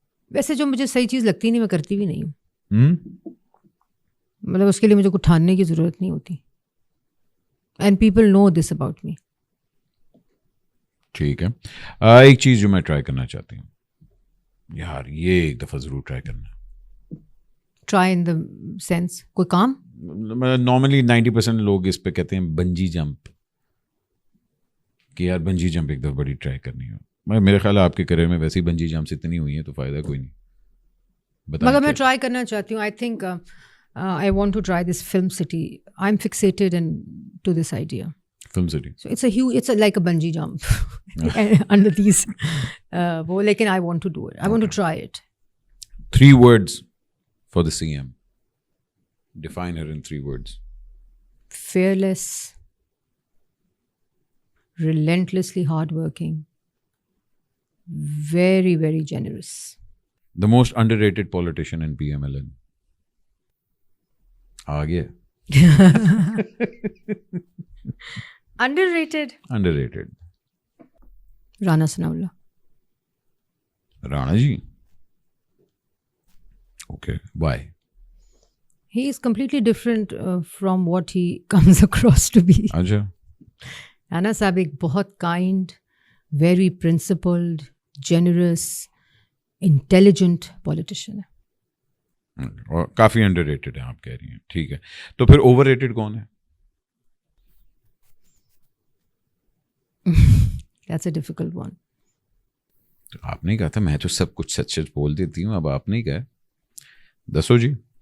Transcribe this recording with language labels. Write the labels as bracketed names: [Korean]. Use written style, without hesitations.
[Urdu] ویسے جو مجھے صحیح چیز لگتی نہیں میں کرتی بھی نہیں ہوں. مطلب اس کے لیے مجھے کچھ ٹھاننے کی ضرورت نہیں ہوتی. [English] And people know this about me. [Urdu] ٹھیک ہے. ایک چیز جو میں ٹرائی کرنا چاہتی ہوں یار, یہ ایک دفعہ ضرور ٹرائی کرنا. [English] Try in the sense کوئی کام. [Urdu] نارملی 90% لوگ اس پہ کہتے ہیں بنجی جمپ, کہ یار بنجی جمپ ایک دفعہ بڑی ٹرائی کرنی ہو. میرے خیال ہے آپ کے کریئر میں ویسے ہی بنجی جمپس اتنی ہوئی ہیں تو فائدہ کوئی نہیں. مگر میں ٹرائی کرنا چاہتی ہوں. [English] I think I want to try this film city. I'm fixated to this idea. Film city. So it's like a bungee jump under these. Lekin I want to do it. I want to try it. 3 words for the CM. Define her in 3 words. Fearless, relentlessly hardworking, very, very generous. The most underrated politician in PMLN. [Urdu] آگے. [English] Underrated. [Urdu] Rana Sanaullah. Rana جی. [English] Okay. Why? He is completely different from what he comes across to be. [Urdu] اچھا. رانا صاحب ایک بہت [English] kind, very principled, generous, intelligent politician ہے. [Urdu] اور کافی under rated ہے آپ کہہ رہی ہیں. ٹھیک ہے, تو پھر اوور ریٹڈ کون ہے؟ [English] That's a difficult one. [Urdu] آپ نے کہا تھا میں تو سب کچھ سچ سچ بول دیتی ہوں, اب آپ نہیں کہا, [Punjabi] دسو جی.